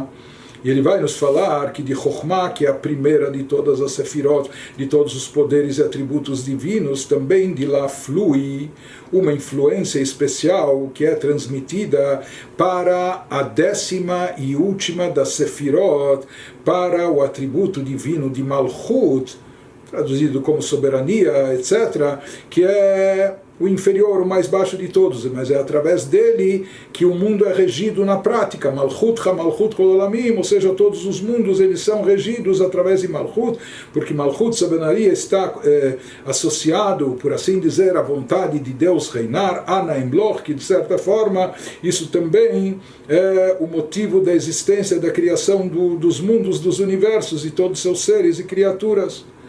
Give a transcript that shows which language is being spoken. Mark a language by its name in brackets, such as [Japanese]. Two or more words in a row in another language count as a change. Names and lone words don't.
[Portuguese] E ele vai nos falar que de Chokhmah, que é a primeira de todas as sefirot, de todos os poderes e atributos divinos, também de lá flui uma influência especial que é transmitida para a 10ª e última das sefirot, para o atributo divino de Malchut, traduzido como soberania, etc., que é o inferior, o mais baixo de todos, mas é através dele que o mundo é regido na prática. [Hebrew] מלכות מלכות כל עולמים, [Portuguese] ou seja, todos os mundos eles são regidos através de Malchut, porque Malchut, sabedoria, está associado, por assim dizer, à vontade de Deus reinar, [Hebrew] אנא אמלוך, [Portuguese] que de certa forma isso também é o motivo da existência, da criação dos mundos, dos universos e todos os seus seres e criaturas.